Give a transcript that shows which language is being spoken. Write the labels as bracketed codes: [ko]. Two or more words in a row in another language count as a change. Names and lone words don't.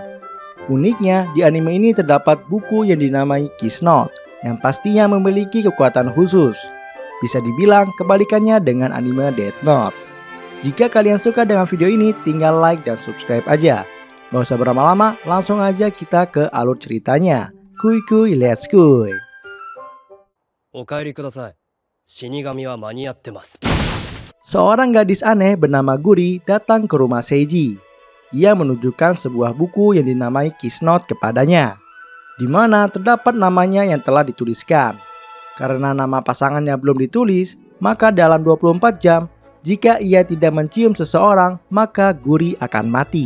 [id] Uniknya, di anime ini terdapat buku yang dinamai Kiss Note yang pastinya memiliki kekuatan khusus. Bisa dibilang kebalikannya dengan anime Death Note. Jika kalian suka dengan video ini, tinggal like dan subscribe aja. Gak usah berlama-lama, langsung aja kita ke alur ceritanya. Kuy kuy, let's kuy. [ja] お帰りください。死神は間に合ってます。 [id] Seorang gadis aneh bernama Guri datang ke rumah Seiji. Ia menunjukkan sebuah buku yang dinamai Kiss Note kepadanya, di mana terdapat namanya yang telah dituliskan. Karena nama pasangannya belum ditulis, maka dalam 24 jam, jika ia tidak mencium seseorang, maka Guri akan mati.